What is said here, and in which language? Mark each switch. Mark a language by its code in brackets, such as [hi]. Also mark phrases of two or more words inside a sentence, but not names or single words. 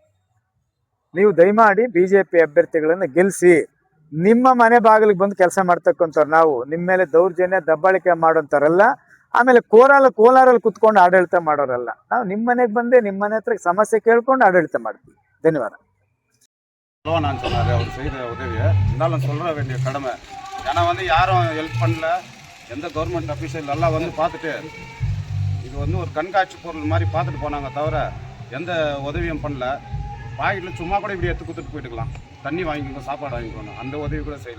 [kn] ನೀವು ದಯಮಾಡಿ BJP ಅಭ್ಯರ್ಥಿಗಳನ್ನು ಗೆಲ್ಲಿಸಿ. ನಿಮ್ಮ ಮನೆ ಬಾಗಿಲಿಗೆ ಬಂದು ಕೆಲಸ ಮಾಡ್ತಕ್ಕಂಥವ್ರು ನಾವು, ನಿಮ್ಮ ಮೇಲೆ ದೌರ್ಜನ್ಯ ದಬ್ಬಾಳಿಕೆ ಮಾಡೋಂಥವ್ರಲ್ಲ. ಆಮೇಲೆ ಕೋಲಾರಲ್ಲಿ ಕುತ್ಕೊಂಡು ಆಡಳಿತ ಮಾಡೋರಲ್ಲ. ನಾವು ನಿಮ್ಮ ಮನೆಗೆ ಬಂದೆ, ನಿಮ್ಮ ಮನೆ ಹತ್ರ ಸಮಸ್ಯೆ ಕೇಳ್ಕೊಂಡು ಆಡಳಿತ ಮಾಡ್ತೀವಿ. ಧನ್ಯವಾದ. [ta] நான் சொன்னார், அவர் செய்த உதவியை இருந்தாலும் சொல்கிற வேண்டிய கடமை. ஏன்னா யாரும் ஹெல்ப் பண்ணல, எந்த [en] government official [ta] எல்லாம் பார்த்துட்டு இது வந்து ஒரு கண்காட்சி பொருள் மாதிரி பார்த்துட்டு போனாங்க தவிர எந்த உதவியும் பண்ணல. பாக்கெட்டில் சும்மா கூட இப்படி எடுத்து கொடுத்துட்டு போயிட்டுக்கலாம், தண்ணி வாங்கிக்கோங்க, சாப்பாடு வாங்கிக்கணும், அந்த உதவி கூட செய்யலை.